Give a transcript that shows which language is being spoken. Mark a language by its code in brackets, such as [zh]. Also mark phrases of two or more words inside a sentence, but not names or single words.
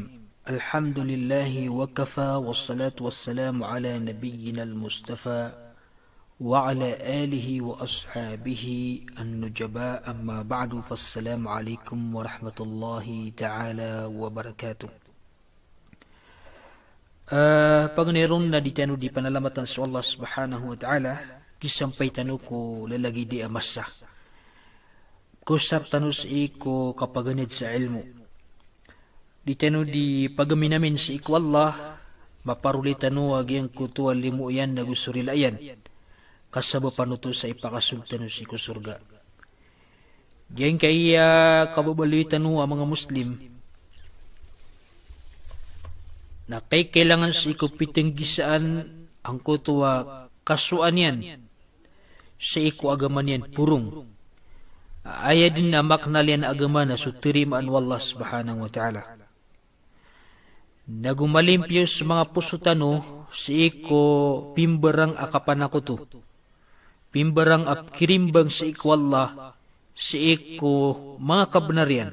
[ar] الحمد لله وكفى والصلاة والسلام على نبينا المصطفى وعلى آله وأصحابه النجباء. أما بعد فالسلام عليكم ورحمة الله تعالى وبركاته. [mrw] Pagniron na ditano di panalamatan sa Allah [ar] سبحانه وتعالى, [mrw] kisampay tanu ko lalagi di amasa. Kusap tanu sa iko kapaganid sa ilmu. Ditano di pagaminamin si iku Allah, maparulitano agyang kutuan limu yan na gusurilayan, kasaba panuto sa ipakasultano si iku surga. Diyan kaya kababalitano ang mga Muslim, na kay kailangan sa iku pitenggisaan ang kutuwa kasuan yan, sa iku agaman yan purong. Aya din na maknalian agaman na sutirimaan wallah [ar] سبحانه وتعالى. [mrw] Nagumalimpyo sa mga pusutano si iko pimbarang akapanakuto. Pimbarang apkirimbang si iko Allah, si iko mga kabenarian.